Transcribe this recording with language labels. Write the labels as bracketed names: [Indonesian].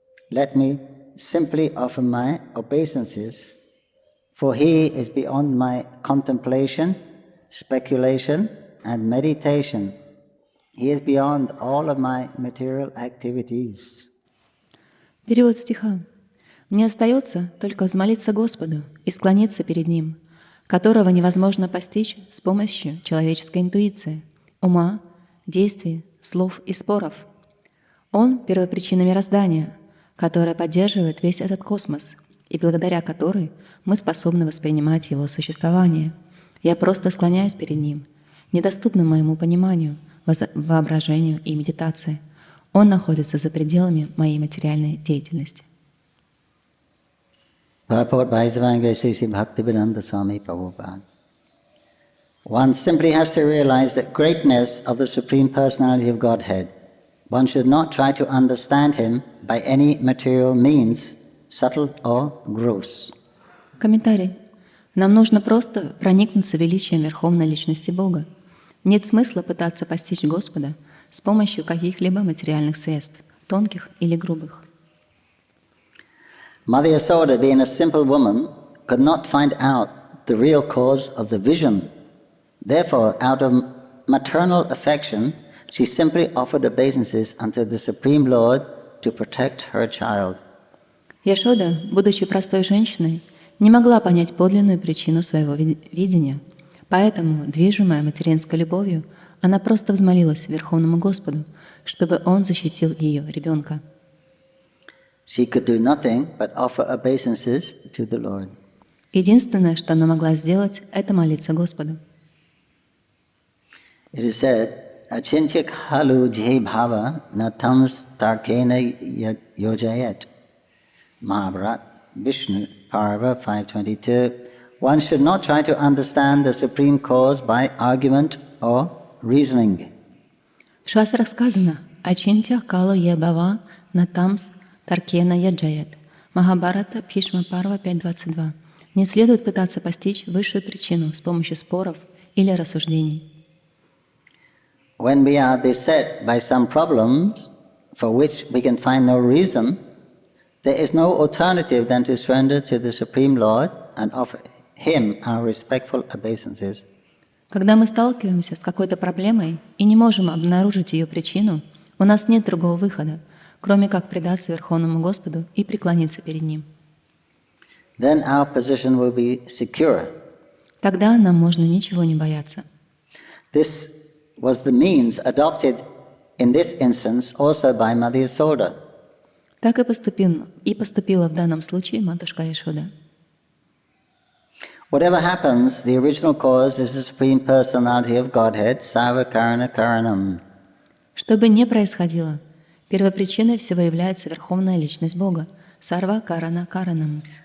[English] Let me simply offer my obeisances, for He is beyond my contemplation, speculation and meditation. He is beyond all of my material activities. [Russian] Перевод стиха. Мне остается только взмолиться Господу и склониться перед Ним, которого невозможно постичь с помощью человеческой интуиции, ума, действий, слов и споров. Он — первопричина мироздания, которая поддерживает весь этот космос и благодаря которой мы способны воспринимать его существование. Я просто склоняюсь перед Ним, недоступным моему пониманию, воображению и медитации. Он находится за пределами моей материальной деятельности. [English] Purport by His Divine Sri Bhaktivedanta Swami Prabhupada. One simply has to realize that greatness of the Supreme Personality of Godhead. One should not try to understand Him by any material means, subtle or gross. [Russian] Комментарий. Нам нужно просто проникнуться величием Верховной Личности Бога. Нет смысла пытаться постичь Господа с помощью каких-либо материальных средств, тонких или грубых. [English] Mother Yasoda, being a simple woman, could not find out the real cause of the vision. Therefore, out of maternal affection, she simply offered obeisances unto the Supreme Lord to protect her child. [Russian] Яшода, будучи простой женщиной, не могла понять подлинную причину своего видения. Поэтому, движимая материнской любовью, она просто взмолилась Верховному Господу, чтобы Он защитил ее ребенка. [English] She could do nothing but offer obeisances to the Lord. [Russian] Единственное, что она могла сделать, это молиться Господу. [English] It is said, [Sanskrit] Achintya khalu jhe bhava na tams tarkena yojayet. [English] Mahabharat, Vishnu, Parva 522. One should not try to understand the supreme cause by argument or reasoning. [Russian] В шастрах сказано [Sanskrit] «Ачинтя кала ебава на тамс таркена яджаят». [Russian] Махабхарата, Бхишма Парва 5.22. Не следует пытаться постичь высшую причину с помощью споров или рассуждений. [English] When we are beset by some problems for which we can find no reason, there is no alternative than to surrender to the Supreme Lord and offer Him our respectful obeisances. [Russian] Когда мы сталкиваемся с какой-то проблемой и не можем обнаружить ее причину, у нас нет другого выхода, кроме как предаться Верховному Господу и преклониться перед Ним. [English] Then our position will be secure. [Russian] Тогда нам можно ничего не бояться. [English] This was the means adopted in this instance also by Mother Yasoda. [Russian] Так и поступила в данном случае матушка Яшода. [English] Whatever happens, the original cause is the Supreme Personality of Godhead, Sarva Karana Karanam. [Russian] Что бы ни происходило, первопричиной всего является Верховная Личность Бога, Сарва Карана Каранам.